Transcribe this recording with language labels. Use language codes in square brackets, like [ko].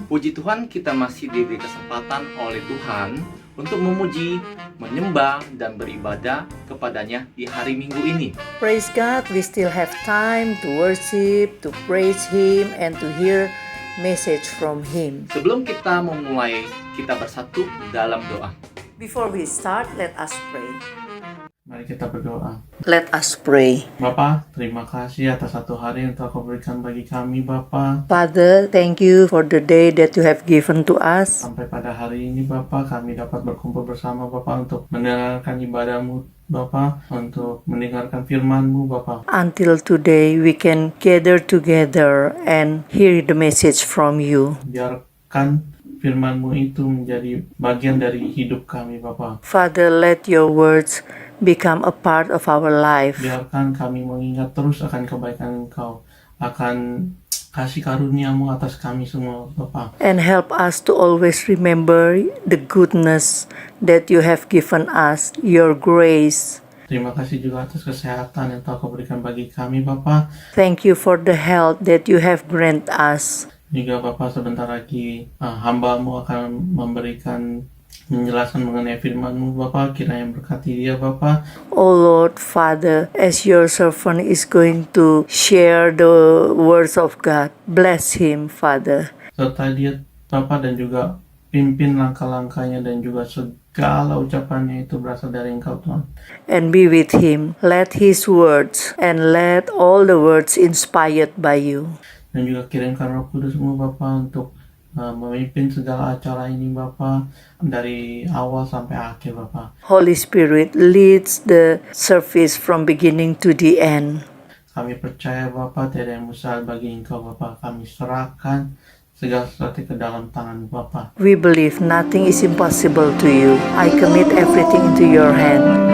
[id] Puji Tuhan, kita masih diberi kesempatan oleh Tuhan untuk memuji, menyembah, dan beribadah kepadanya di hari Minggu ini. [en] Praise God, we still have time to worship, to praise Him, and to hear message from Him. [id] Sebelum kita memulai, kita bersatu dalam doa. [en] Before we start, let us pray. [id] Mari kita berdoa. [en] Let us pray. [id] Bapa, terima kasih atas satu hari yang telah Kau berikan bagi kami, Bapa. [en] Father, thank you for the day that you have given to us. [id] Sampai pada hari ini, Bapa, kami dapat berkumpul bersama, Bapa, untuk mendengarkan ibadah-Mu, Bapa, untuk mendengarkan firman-Mu, Bapa. [en] Until today, we can gather together and hear the message from you. [id] Biarkan firman-Mu itu menjadi bagian dari hidup kami, Bapa. [en] Father, let your words become a part of our life. [id] Biarkan kami mengingat terus akan kebaikan Engkau, akan kasih karunia-Mu atas kami semua, Bapa. [en] And help us to always remember the goodness that you have given us, your grace. [id] Terima kasih juga atas kesehatan yang telah Kau berikan bagi kami, Bapa. Thank you for the health that you have granted us. Juga Bapa, sebentar lagi hamba-Mu akan memberikan menjelaskan mengenai firman-Mu, Bapa. Kiranya berkati dia, Bapa. [en] Oh Lord, Father, as your servant is going to share the words of God, bless him, Father. [id] Serta dia, Bapa, dan juga pimpin langkah-langkahnya dan juga segala ucapannya itu berasal dari Engkau, Tuhan. [en] And be with him. Let his words and let all the words inspired by you. [id] Dan juga kirimkan Roh Kudus-Mu, Bapa, untuk memimpin segala acara ini, Bapa, dari awal sampai akhir, Bapa. [en] Holy Spirit leads the service from beginning to the end. [id] Kami percaya, Bapa, tiada yang mustahil bagi Engkau, Bapa. Kami serahkan segala sesuatu ke dalam tangan Bapa. [en] We believe nothing is impossible to you. I commit everything into your hand.